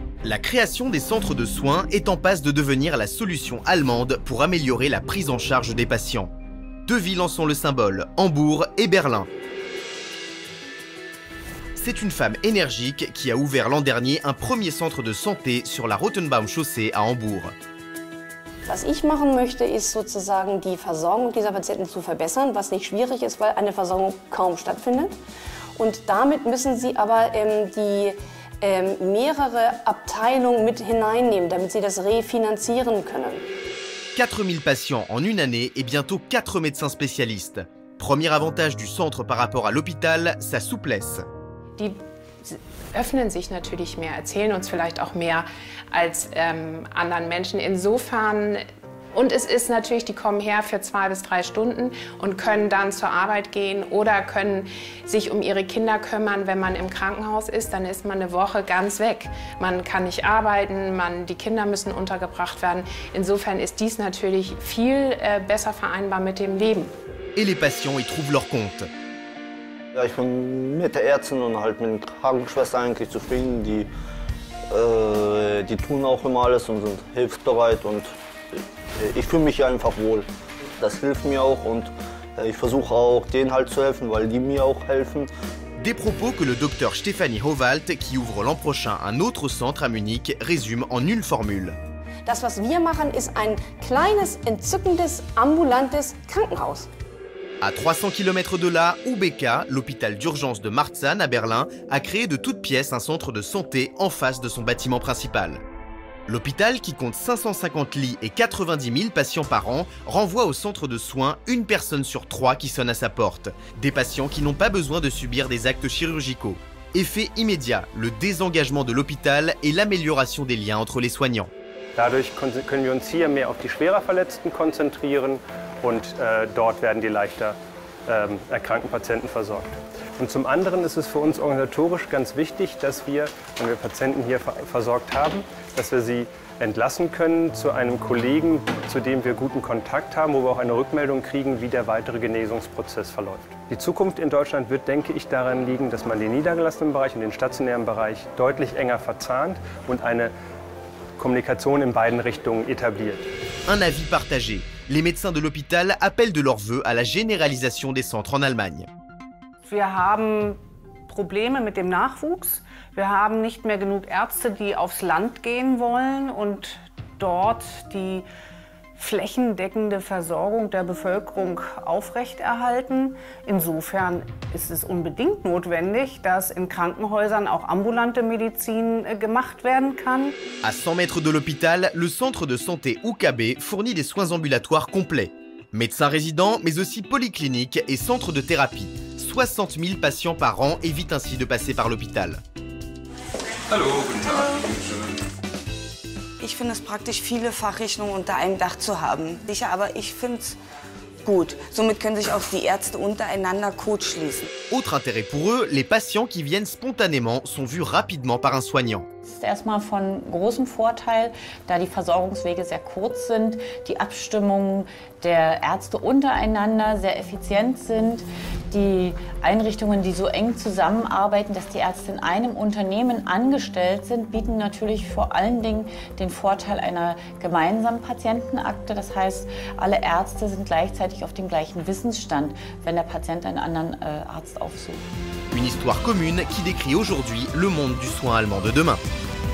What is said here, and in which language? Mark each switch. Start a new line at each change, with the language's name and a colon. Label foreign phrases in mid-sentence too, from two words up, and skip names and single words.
French: La création des centres de soins est en passe de devenir la solution allemande pour améliorer la prise en charge des patients. Deux villes en sont le symbole, Hambourg et Berlin. C'est une femme énergique qui a ouvert l'an dernier un premier centre de santé sur la Rotenbaum-Chaussee à Hambourg.
German: Was ich machen möchte, ist sozusagen die Versorgung dieser Patienten zu verbessern, was nicht schwierig ist, weil eine Versorgung kaum stattfindet. Und damit müssen sie aber mehrere Abteilungen mit hineinnehmen, damit sie das refinanzieren können.
French: 4000 patients en une année et bientôt 4 médecins spécialistes. Premier avantage du centre par rapport à l'hôpital, sa souplesse.
German: Die öffnen sich natürlich mehr, erzählen uns vielleicht auch mehr als anderen Menschen. Insofern, und es ist natürlich, die kommen her für 2 bis 3 Stunden und können dann zur Arbeit gehen oder können sich um ihre Kinder kümmern. Wenn man im Krankenhaus ist, dann ist man eine Woche ganz weg. Man kann nicht arbeiten, die Kinder müssen untergebracht werden. Insofern ist dies natürlich viel besser vereinbar mit dem Leben.
French: Et les patients y trouvent leur compte.
German: Ja, ich bin mit der Ärztin und halt mit den Krankenschwestern eigentlich zufrieden. Die tun auch immer alles und sind hilfsbereit und ich fühle mich einfach wohl. Das hilft mir auch und ich versuche auch denen halt zu helfen, weil die mir auch helfen.
French: Des propos que le docteur Stefanie Howald, qui ouvre l'an prochain un autre centre à Munich, résume en une formule.
German: Das, was wir machen, ist ein kleines, entzückendes, ambulantes Krankenhaus.
French: À 300 km de là, UBK, l'hôpital d'urgence de Marzahn à Berlin, a créé de toutes pièces un centre de santé en face de son bâtiment principal. L'hôpital, qui compte 550 lits et 90 000 patients par an, renvoie au centre de soins une personne sur 3 qui sonne à sa porte. Des patients qui n'ont pas besoin de subir des actes chirurgicaux. Effet immédiat, le désengagement de l'hôpital et l'amélioration des liens entre les soignants.
German: Dadurch können wir uns hier mehr auf die schwerer Verletzten konzentrieren und dort werden die leichter erkrankten Patienten versorgt. Und zum anderen ist es für uns organisatorisch ganz wichtig, dass wir, wenn wir Patienten hier versorgt haben, dass wir sie entlassen können zu einem Kollegen, zu dem wir guten Kontakt haben, wo wir auch eine Rückmeldung kriegen, wie der weitere Genesungsprozess verläuft. Die Zukunft in Deutschland wird, denke ich, daran liegen, dass man den niedergelassenen Bereich und den stationären Bereich deutlich enger verzahnt und eine Kommunikation in beiden Richtungen établie.
French: Un avis partagé. Les médecins de l'hôpital appellent de leur vœu à la généralisation des centres en Allemagne.
German: Wir haben Probleme mit dem Nachwuchs. Wir haben nicht mehr genug Ärzte, die aufs Land gehen wollen und dort die flächendeckende Versorgung der Bevölkerung aufrechterhalten. Insofern ist es unbedingt notwendig, dass in Krankenhäusern auch ambulante Medizin gemacht werden kann.
French: À 100 mètres de l'hôpital, le centre de santé UKB fournit des soins ambulatoires complets. Médecins résidents, mais aussi polycliniques et centres de thérapie. 60 000 patients par an évitent ainsi de passer par l'hôpital.
German: Hallo, guten Tag. Ich finde es praktisch, viele Fachrichtungen unter einem Dach zu haben. Sicher, aber ich finde es gut. Somit können sich auch die Ärzte untereinander kurzschließen.
French: Autre intérêt pour eux, les patients qui viennent spontanément sont vus rapidement par un soignant.
German: Das ist erstmal von großem Vorteil, da die Versorgungswege sehr kurz sind, die Abstimmungen der Ärzte untereinander sehr effizient sind, die Einrichtungen, die so eng zusammenarbeiten, dass die Ärzte in einem Unternehmen angestellt sind, bieten natürlich vor allen Dingen den Vorteil einer gemeinsamen Patientenakte. Das heißt, alle Ärzte sind gleichzeitig auf dem gleichen Wissensstand, wenn der Patient einen anderen Arzt aufsucht.
French: Une histoire commune qui décrit aujourd'hui le monde du soin allemand de demain.